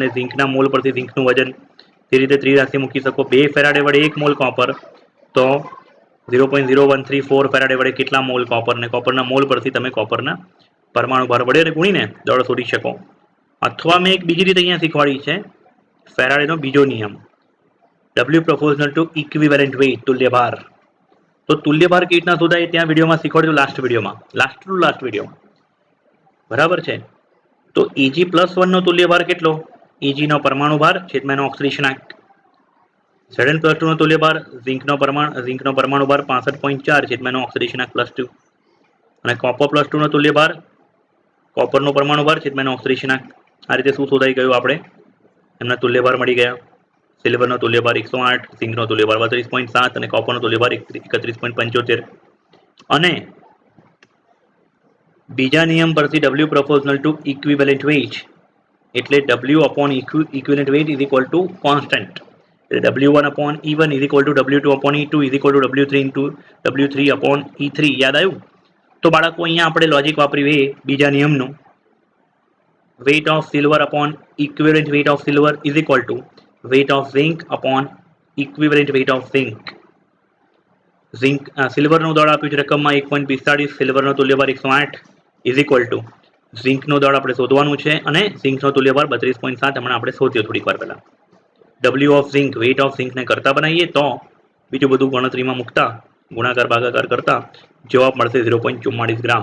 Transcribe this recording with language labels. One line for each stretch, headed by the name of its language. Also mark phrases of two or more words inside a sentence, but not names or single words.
Gujarati: ઝિંકના મોલ પરથી ઝિંકનું વજન તે રીતે ત્રિરાશી મૂકી શકો 2 ફેરાડે વડે 1 મોલ કોપર તો 0.0134 ફેરાડે વડે કેટલા મોલ કોપર ને કોપરના મોલ પરથી તમે કોપરના પરમાણુ ભાર વડે ગુણીને દળ શોધી શકો અથવા મેં એક બીજી રીતે અહીંયા શીખવાડી છે ફેરાડેનો બીજો નિયમ
English: W proportional to equivalent weight
Gujarati: તુલ્ય ભાર તો તુલ્ય ભાર કેવી રીતના શોધાય ત્યાં વિડીયોમાં શીખવાડ્યું લાસ્ટ વિડીયોમાં બરાબર છે તો Ag+1 નો તુલ્ય ભાર કેટલો Ag નો પરમાણુ ભાર છેદમાં એનો ઓક્સિડેશનાંક Zn+2 નો તુલ્ય ભાર ઝિંકનો પરમાણુ ભાર 65.4 છેદમાં એનો ઓક્સિડેશનાંક +2 અને કોપર+2 નો તુલ્ય ભાર કોપરનો પરમાણુ ભાર છેદમાં એનો ઓક્સિડેશનાંક આ રીતે શું શોધાઈ ગયું આપણે એમના તુલ્ય ભાર મળી ગયા સિલ્વરનો તુલ્ય ભાર 108 ઝિંકનો તુલ્ય ભાર 32.7 અને કોપરનો તુલ્ય ભાર 31.75 અને બીજા નિયમ પરથી
English: W proportional to equivalent weight એટલે W upon equivalent weight is equal to constant W1 upon E1 is equal to W2 upon E2 is equal to W3 into W3 upon E3
Gujarati: યાદ આવ્યું તો બાળકો અહીંયા આપણે લોજિક વાપર્યું એ બીજા નિયમનું
English: weight of silver upon equivalent weight of silver is equal to weight of zinc upon equivalent weight of zinc
Gujarati: ઝીંક સિલ્વરનું દળ આપ્યું છે રકમમાં 1.45, સિલ્વરનો તુલ્યભાર 108
English: is equal to
Gujarati: ઝીંકનો દળ આપણે શોધવાનું છે અને ઝીંકનો તુલ્યભાર 32.7 હમણાં આપણે શોધ્યો થોડીક વાર પહેલા.
English: W of zinc, weight of
Gujarati: ઝીંકને કરતા બનાવીએ તો બીજું બધું ગણતરીમાં મૂકતા ગુણાકાર ભાગાકાર કરતા જવાબ મળશે 0.44 ગ્રામ.